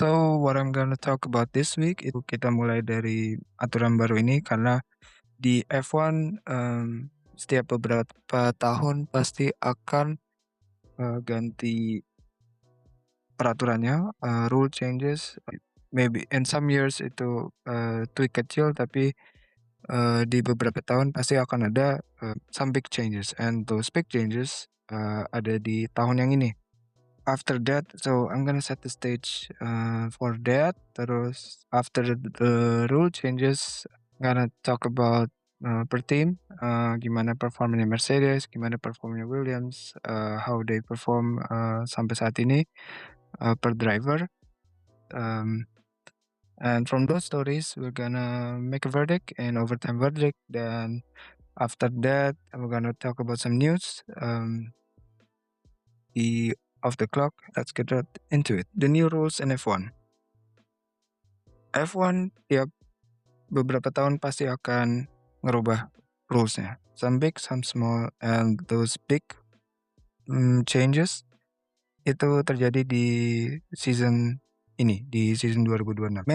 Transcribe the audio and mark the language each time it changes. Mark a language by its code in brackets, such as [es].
[en] So what I'm gonna talk about this week [id] itu kita mulai dari aturan baru ini karena di F1 setiap beberapa tahun pasti akan ganti peraturannya, [en] rule changes. Maybe in some years [id] itu tweak kecil tapi di beberapa tahun pasti akan ada [en] some big changes and those big changes [id] ada di tahun yang ini. [en] After that, so I'm gonna set the stage for that. Terus after the rule changes, gonna talk about per team, [id] gimana performanya Mercedes, gimana performanya Williams, [en] how they perform [id] sampai saat ini [en] per driver. And from those stories, we're gonna make a verdict and overtime verdict. Then after that, we're gonna talk about some news. The Off the clock, let's get right into it. The new rules in F1. [id] F1 tiap beberapa tahun pasti akan ngerubah rulesnya. [en] Some big, some small, and those big changes [id] itu terjadi di season ini, di season 2026.